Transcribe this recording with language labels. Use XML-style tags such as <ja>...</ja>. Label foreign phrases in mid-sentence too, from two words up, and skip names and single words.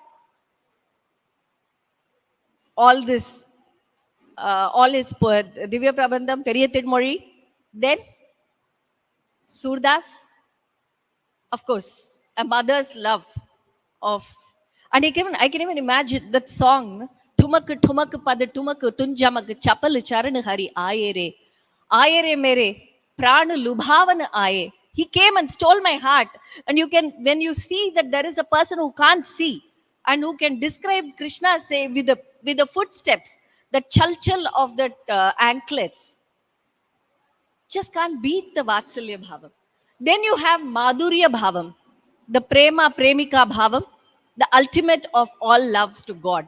<en>All this, all his Divya Prabandham, Periyathirmozhi. Then Surdas. Of course, a mother's love of, and I can even imagine that song.</en> <hi>ठुमक ठुमक पद ठुमक तुनजमक चपल चरण हरि आए मेरे प्राण लुभावन आए.</hi> <en>He came and stole my heart. And you can, when you see that there is a person who can't see and who can describe Krishna, say with the footsteps, the chalchal of the anklets, just can't beat the</en> <sa>वात्सल्य भावम्.</sa> <en>Then you have</en> <sa>माधुर्य भावम्,</sa> <en>the</en> <sa>प्रेम प्रेमिका भावम्,</sa> <en>the ultimate of all loves to God.</en>